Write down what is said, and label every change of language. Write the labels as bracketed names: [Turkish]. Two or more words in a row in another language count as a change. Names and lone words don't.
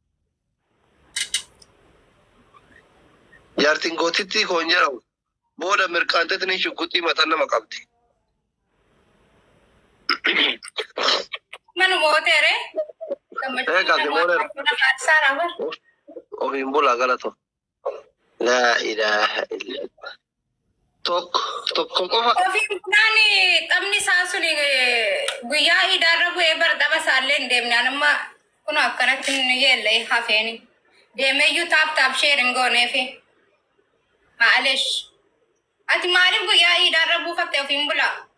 [Oromo] jaartiin gootitti koon jedhamu booda mirqaantetni shugguxii matan nama qabdi. Manu mootere? Qabdi mootere. Ofiin bulaa galato. [Arabic] لا إله إلا الله. [Oromo] Tokko qofa. Ofiin bunaani qabni isaa suni guyyaa idaarra bu'ee bara daba isaallee hin deemne anamma kun akkanatti hin yeelle hafeeni. Deemeeyyuu taap sheerin gooneefi. Maaleesh. Ati maaliif guyyaa idaarra buufatte ofiin bulaa?